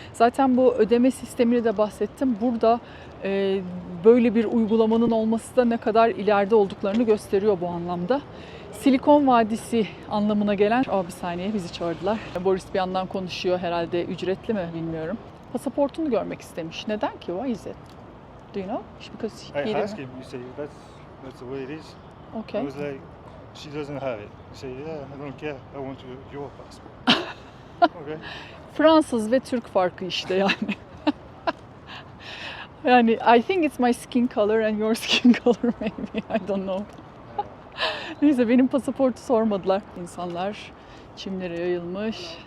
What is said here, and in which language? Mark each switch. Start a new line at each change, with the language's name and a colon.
Turkish: Zaten bu ödeme sistemini de bahsettim. Burada böyle bir uygulamanın olması da ne kadar ileride olduklarını gösteriyor bu anlamda. Silikon Vadisi anlamına gelen... bir saniye, bizi çağırdılar. Boris bir yandan konuşuyor, herhalde ücretli mi bilmiyorum. Pasaportunu görmek istemiş. Neden ki?
English: Why is it? Do you know? Because I asked him, you say, that's the way it is. Okay. I was like, she doesn't have it. You say, yeah, I don't care, I want your passport. Okay.
Turkish: Fransız ve Türk farkı işte yani.
English: Yani I think it's my skin color and your skin color maybe. I don't know.
Turkish: Neyse benim pasaportu sormadılar. İnsanlar çimlere yayılmış.